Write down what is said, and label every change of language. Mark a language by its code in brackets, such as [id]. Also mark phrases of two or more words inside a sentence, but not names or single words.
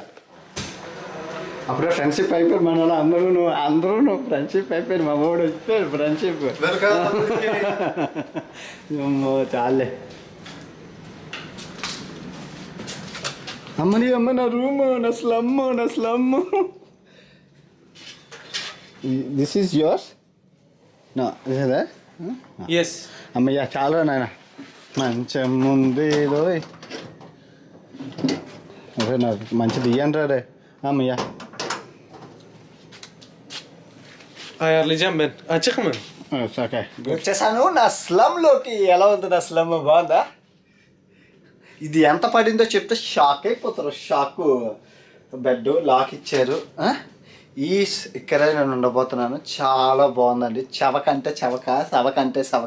[te] అప్పుడే ఫ్రెండ్షిప్ అయిపోయారు మన వాళ్ళు అందరూ ఫ్రెండ్షిప్ అయిపోయారు. మా వాడు వచ్చిపోయారు ఫ్రెండ్షిప్. చాలే అమ్మ నా రూమ్, నా స్లమ్. [en] this is yours? no this is that? yes [te] అమ్మయ్య చాలా నాయన మంచం ఉంది. అదే నాకు మంచిది ఇయ్యండి రే అమ్మయ్య. [tr] ayarlayacağım ben. Açık mı? [te] ఓకే వచ్చేసాను నా స్లమ్లోకి. ఎలా ఉంది నా స్లమ్? బాగుందా? ఇది ఎంత పడిందో చెప్తే షాక్ అయిపోతారు. షాక్. బెడ్ లాక్ ఇచ్చారు. ఇక్కడే నేను ఉండబోతున్నాను. చాలా బాగుందండి. చవకంటే సవక.